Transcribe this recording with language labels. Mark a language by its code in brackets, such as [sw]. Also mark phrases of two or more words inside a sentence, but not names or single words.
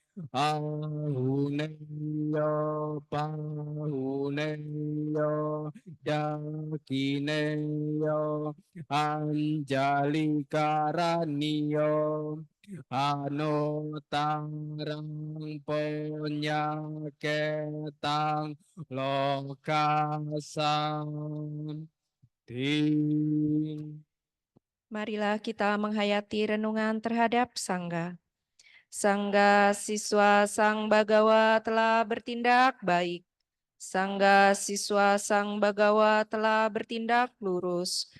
[pi] Ahuneyo pahuneyo yakineyo anjali karaniyo anutarang ponyaketang lokasan [id] Marilah kita menghayati renungan terhadap Sangga. Sangga siswa Sang Bagawa telah bertindak baik. Sangga siswa Sang Bagawa telah bertindak lurus.